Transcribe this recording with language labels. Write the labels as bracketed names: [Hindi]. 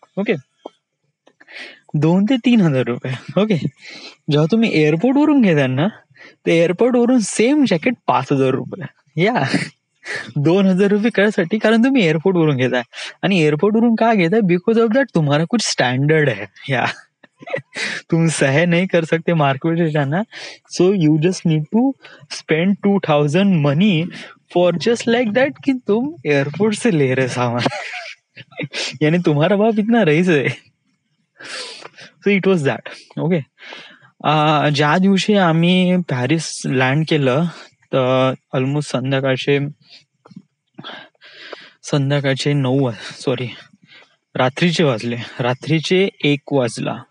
[Marathi] Okay, 2 ते 3,000 रुपये. Okay, जेव्हा तुम्ही एअरपोर्ट वरून घेता ना, ते एअरपोर्ट वरून सेम जॅकेट 5,000 रुपये. या 2,000 रुपये कशासाठी, कारण तुम्ही एअरपोर्ट वरून घेताय, आणि एअरपोर्ट वरून का घेताय, बिकॉज ऑफ दॅट [Hindi] तुम्हारा कुछ स्टैंडर्ड है. या तुम सह नहीं कर सकते मार्केट में जाना, [English] so you just need to spend 2,000 money for just like that [Hindi] कि तुम एयरपोर्ट से ले रहे सामान. यानी तुम्हारा बाप इतना रईस है. [English] So it was that. [Marathi] Okay, ज्या दिवशी आम्ही पॅरिस लँड केलं, तर ऑलमोस्ट संध्याकाळचे 9 सॉरी रात्रीचे 1 वाजला.